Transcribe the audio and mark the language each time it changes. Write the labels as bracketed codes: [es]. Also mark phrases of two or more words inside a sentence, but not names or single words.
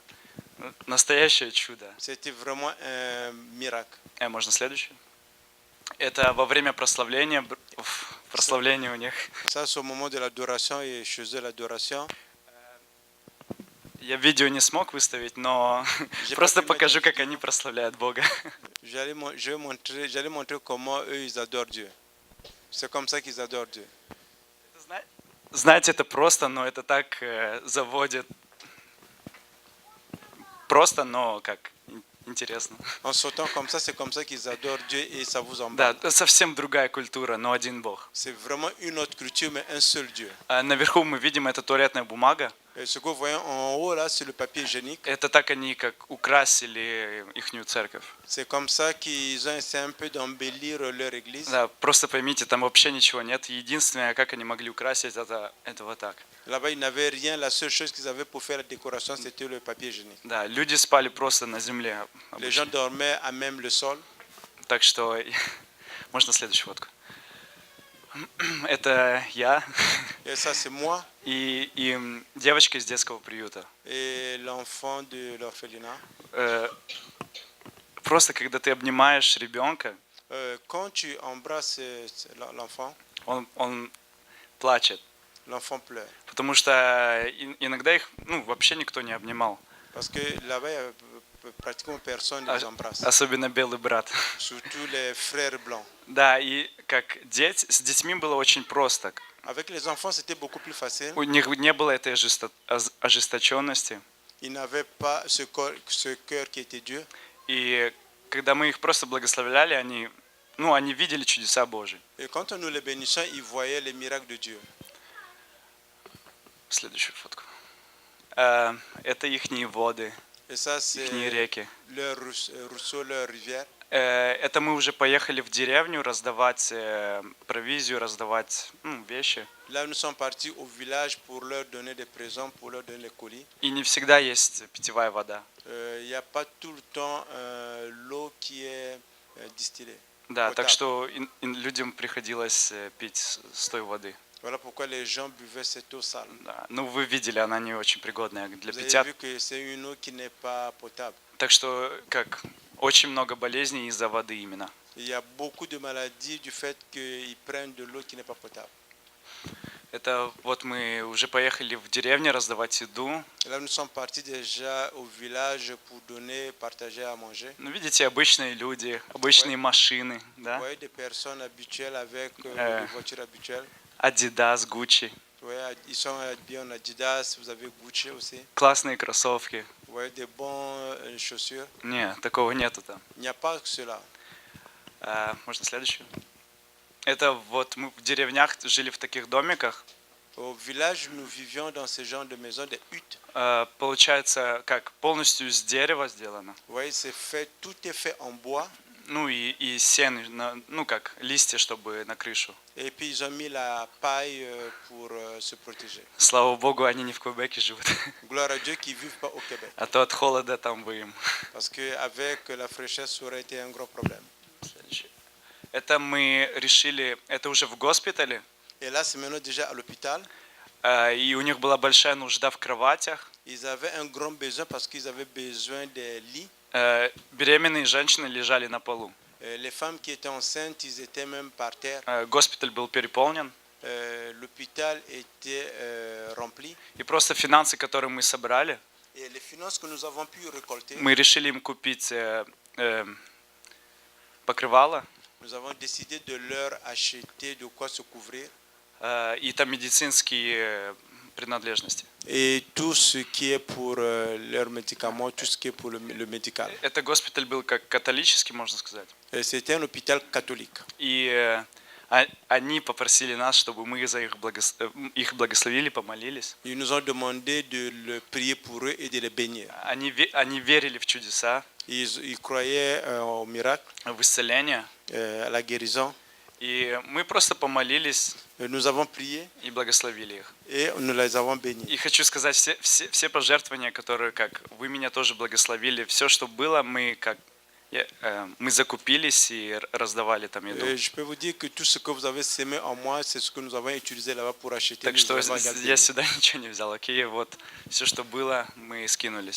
[ru] Настоящее чудо. [fr] C'était vraiment un miracle. [ru] Можно следующее? Это во время прославления, прославления у них. [fr] Ça, c'est au moment de l'adoration et chez eux, l'adoration. [ru] Я видео не смог выставить, но просто покажу, как они прославляют Бога. [fr] J'allais montrer comment eux, ils adorent Dieu. C'est comme ça qu'ils adorent Dieu. [ru] Знаете, это просто, но это так заводит. Просто, но как интересно. [fr] En sautant comme ça, c'est comme ça qu'ils adorent Dieu et ça vous [ru] Да, [fr] embarque. [ru] совсем другая культура, но один Бог. [fr] C'est vraiment une autre culture, mais un seul Dieu. [ru] Наверху мы видим, это туалетная бумага. [fr] Et ce que vous voyez en haut, là, c'est le papier hygiénique. [ru] Это так они как украсили ихнюю церковь. [fr] C'est comme ça qu'ils ont essayé un peu d'embellir leur église. [ru] Да, просто поймите, там вообще ничего нет. Единственное, как они могли украсить, это вот так. [fr] Là-bas, ils n'avaient rien. La seule chose qu'ils avaient pour faire la décoration, c'était le papier hygiénique. [ru] Да, люди спали просто на земле. [fr] Les gens [ru] обычно. [fr] dormaient à même le sol. [ru] Так что можно следующую фотку. Это я [fr] Et ça, c'est moi [ru] и девочка из детского приюта. [fr] et l'enfant de l'orphelinat. [ru] Просто когда ты обнимаешь ребенка, [fr] Quand tu embrasses l'enfant, [ru] он плачет. [fr] l'enfant pleure. [ru] Потому что иногда их вообще никто не обнимал. [fr] Parce que là-bas, il y a pratiquement personne ne les embrasse. [ru] Особенно белый брат. [fr] Surtout les frères blancs. [ru] Да, и как с детьми было очень просто. [fr] Avec les enfants, c'était beaucoup plus facile. [ru] У них не было этой ожесточенности. [fr] Ils n'avaient pas ce cœur qui était Dieu. [ru] И когда мы их просто благословляли, они видели чудеса Божьи. [fr] Et quand nous les bénissons, ils voyaient les miracles de Dieu. [ru] Следующую фотку. Это ихние воды, [fr] Et ça, c'est [ru] ихние реки. [fr] leur ruisseau, leur rivière. [ru] Это мы уже поехали в деревню раздавать провизию, раздавать вещи. [fr] Là, nous sommes partis au village pour leur donner des présents, pour leur donner les colis. [ru] И не всегда есть питьевая вода. [fr] Il n'y a pas tout le temps l'eau qui est distillée. [ru] Да, Вот так так. что людям приходилось пить с той воды. [fr] Voilà pourquoi les gens buvaient cette eau sale. [ru] Да. Ну, вы видели, она не очень пригодная для [fr] Vous avez [ru] питья. [fr] vu que c'est une eau qui n'est pas potable. [ru] Так что, как, очень много болезней из-за воды именно. [fr] Il y a beaucoup de maladies du fait qu'ils prennent de l'eau qui n'est pas potable. [ru] Это вот мы уже поехали в деревню раздавать еду. [fr] Et là, nous sommes partis déjà au village pour donner, partager à manger. [ru] Ну, видите, обычные люди, обычные машины, [fr] Vous [ru] да? [fr] voyez des personnes habituelles avec des voitures habituelles. Adidas, Gucci, Vous voyez, ils sont habillés en Adidas, vous avez Gucci aussi. [ru] классные кроссовки. [fr] Vous voyez des bons chaussures. [ru] Не, такого нету там. [fr] Il n'y a pas que cela. [ru] Можно следующую? Это вот мы в деревнях жили в таких домиках. [fr] Au village, nous vivions dans ce genre de maisons, des huttes. [ru] Получается, как полностью из дерева сделано. [fr] Vous voyez, c'est fait, tout est fait en bois. [ru] Ну и сено, ну как, листья, чтобы на крышу. [fr] Et puis ils ont mis la paille pour se protéger. [ru] Слава Богу, они не в Квебеке живут. [fr] Gloire à Dieu qu'ils ne vivent pas au Québec. [ru] А то от холода там бы им. [fr] Parce qu'avec la fraîcheur, ça aurait été un gros problème. [ru] Следующее. Это мы решили, это уже в госпитале. [fr] Et là, c'est maintenant déjà à l'hôpital. [ru] И у них была большая нужда в кроватях. [fr] Ils avaient un grand besoin parce qu'ils avaient besoin des lits. [ru] Беременные женщины лежали на полу. [fr] Les femmes qui étaient enceintes, ils étaient même par terre. [ru] Госпиталь был переполнен. [fr] L'hôpital était rempli. [ru] И просто финансы, которые мы собрали, [fr] Et les finances que nous avons pu récolter, [ru] мы решили им купить покрывало [fr] nous avons décidé de leur acheter de quoi se couvrir. [ru] И там медицинские принадлежности. [fr] Et tout ce qui est pour leurs médicaments, tout ce qui est pour le médical. [ru] Это госпиталь был как католический, можно сказать. [fr] C'était un hôpital catholique. [ru] И они попросили нас, чтобы мы за их благословили, помолились. [fr] Ils nous ont demandé de le prier pour eux et de les bénir. [ru] Они верили в чудеса, [fr] Ils croyaient au miracle, [ru] в исцеление. [fr] à la guérison. [ru] И мы просто помолились [fr] Nous avons prié [ru] и благословили их. [fr] et nous les avons bénis. [ru] И хочу сказать, все пожертвования, которые, как вы меня тоже благословили, все, что было, мы закупились и раздавали там еду. [fr] Je peux vous dire que tout ce que vous avez sémé en moi, c'est ce que nous avons utilisé là-bas pour acheter. [ru] Так [fr] Nous [ru] что [fr] avons également [ru] я [fr] béni. [ru] сюда ничего не взял, окей? Вот все, что было, мы скинулись.